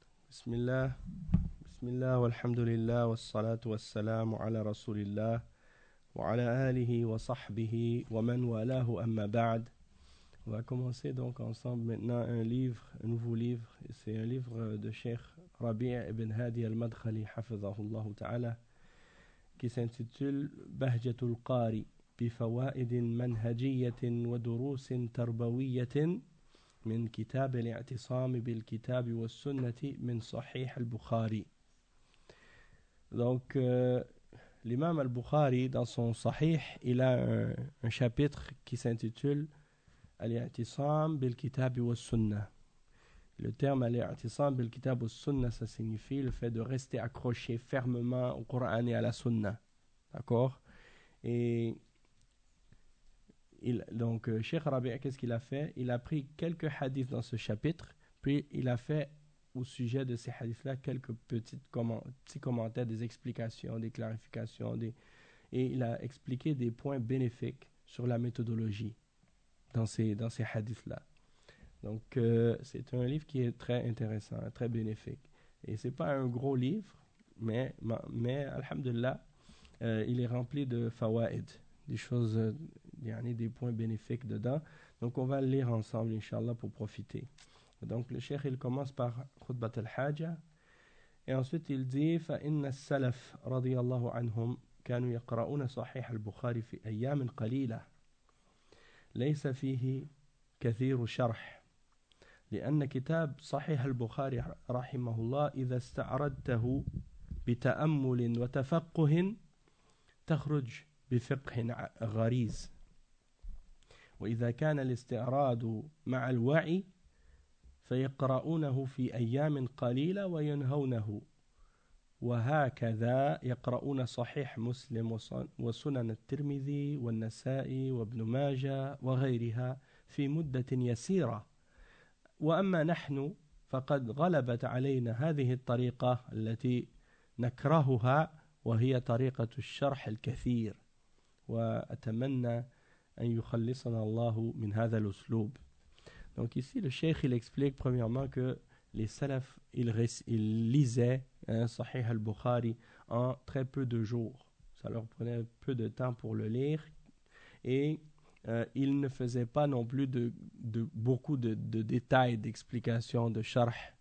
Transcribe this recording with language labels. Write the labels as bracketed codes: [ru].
[ar] بسم الله بسم الله والحمد لله والصلاة والسلام على رسول الله وعلى آله وصحبه ومن والاه أما بعد. [fr] On va commencer donc ensemble maintenant un livre, un nouveau livre. C'est un livre de Cheikh Rabi' ibn Hadi al-Madkhali, حفظه تعالى, qui s'intitule [ar] بهجة القاري بفوائد منهجية ودروس تربوية من كتاب الاعتصام بالكتاب والسنة من صحيح البخاري. [fr] Donc l'imam al-Bukhari dans son Sahih, il a un chapitre qui s'intitule al-i'tisam bil-kitab wa-sunnah. Le terme al-i'tisam bil-kitab wa-sunnah, ça signifie le fait de rester accroché fermement au Coran et à la Sunnah, d'accord. Et donc, Cheikh Rabi', qu'est-ce qu'il a fait? Il a pris quelques hadiths dans ce chapitre, puis il a fait au sujet de ces hadiths-là quelques petits commentaires, des explications, des clarifications, et il a expliqué des points bénéfiques sur la méthodologie dans ces hadiths-là. Donc, c'est un livre qui est très intéressant, très bénéfique. Et ce n'est pas un gros livre, mais alhamdoulilah, il est rempli de fawaïd, des choses, des points bénéfiques dedans. Donc, on va le lire ensemble, inshallah, pour profiter. Donc, le cheikh, il commence par Khutbat al-Hajja. Et ensuite, il dit, [ar] فَإِنَّ السَّلَفَ رَضِيَ اللَّهُ عَنْهُمْ كَانُوا يَقْرَؤُونَ صَحِيحَ الْبُخَارِ فِي أَيَّامٍ قَلِيلَةٍ ليس فيه كثير شرح لأن كتاب صحيح البخاري رحمه الله إذا استعرضته بتأمل وتفقه تخرج بفقه غريز وإذا كان الاستعراض مع الوعي فيقرؤونه في أيام قليلة وينهونه وهكذا يقرؤون صحيح مسلم وسنن الترمذي والنسائي وابن ماجة وغيرها في مدة يسيرة وأما نحن فقد غلبت علينا هذه الطريقة التي نكرهها وهي طريقة الشرح الكثير وأتمنى أن يخلصنا الله من هذا الأسلوب. [fr] Donc ici le cheikh il explique premièrement que les salafs, ils lisaient Sahih al-Bukhari en très peu de jours. Ça leur prenait peu de temps pour le lire. Et ils ne faisaient pas non plus de beaucoup de détails, d'explications, de sharh.